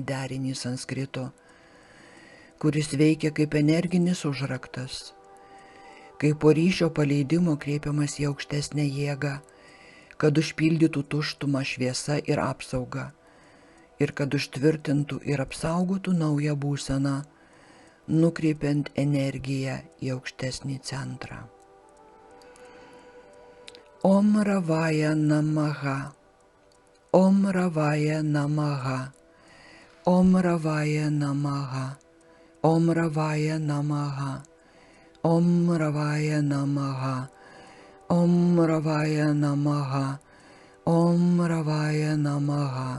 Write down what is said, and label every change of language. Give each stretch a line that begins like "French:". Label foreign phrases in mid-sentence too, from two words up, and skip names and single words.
Lithuanian: derinį sanskrito, kuris veikia kaip energinis užraktas, kai po ryšio paleidimo kreipiamas į aukštesnę jėgą, kad užpildytų tuštumą šviesa ir apsauga, ir kad užtvirtintų ir apsaugotų naują būseną, nukreipiant energiją į aukštesnį centrą.
Sanskrit: Om Ravaya Namaha, Om Ravaya Namaha, Om Ravaya Namaha, Om Ravaya Namaha, Om Ravaya Namaha, Om Ravaya Namaha, Om Ravaya Namaha,